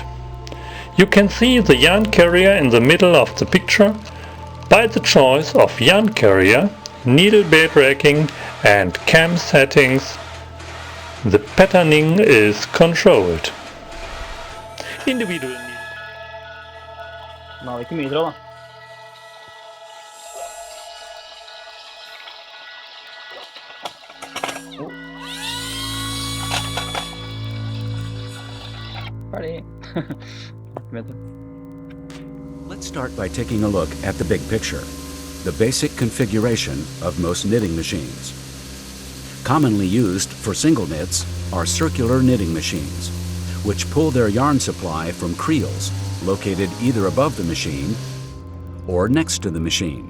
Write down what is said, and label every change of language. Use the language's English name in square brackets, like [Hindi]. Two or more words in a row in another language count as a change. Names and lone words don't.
[English] You can see the yarn carrier in the middle of the picture. By the choice of yarn carrier, needle bed racking, and cam settings, the patterning is controlled. Individual needle. [Norwegian] Nå, ikke mye tråd da. Ferdig. Vet du. [English] Let's start by taking a look at the big picture, the basic configuration of most knitting machines. Commonly used for single knits are circular knitting machines, which pull their yarn supply from creels located either above the machine or next to the machine.